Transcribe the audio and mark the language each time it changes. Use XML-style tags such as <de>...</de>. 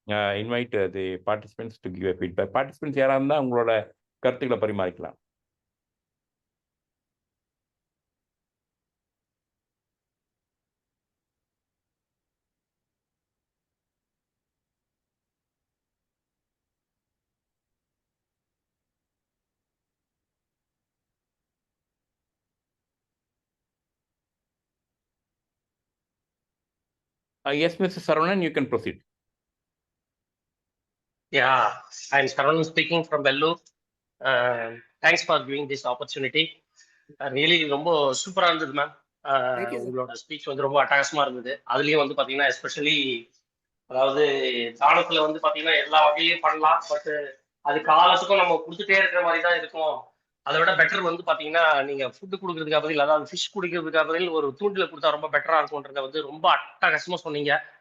<en>I invite the participants to give a feedback.</en> <ta>Participants யாரா இருந்தா உங்களோட கருத்துக்களை பரிமாறிக்கலாம்.</ta> <en>Yes, Mr. Saravanan, you can proceed. Yeah, I'm Saravanan speaking from Vellore. Thanks for giving this opportunity.</en> <ta>Really ரொம்ப சூப்பரா இருந்தது ma'am.</ta> <en>Thank you, sir.</en> <ta>உங்களோட speech வந்து ரொம்ப அட்டகாசமா இருந்தது. அதுலயும் வந்து பாத்தீங்கன்னா எஸ்பெஷலி அதாவது தானத்துல வந்து பாத்தீங்கன்னா எல்லா வகையிலையும் பண்ணலாம், பட் அது காலத்துக்கும் நம்ம கொடுத்துட்டே இருக்கிற மாதிரி தான் இருக்கும். அதை விட பெட்டர் வந்து பாத்தீங்கன்னா நீங்க ஃபுட்டு கொடுக்கறதுக்காக பதில், அதாவது ஃபிஷ் குடிக்கிறதுக்காக பதில் ஒரு தூண்டில கொடுத்தா ரொம்ப பெட்டரா இருக்கும்ன்றத வந்து ரொம்ப அட்டகாசமா சொன்னீங்க.</ta>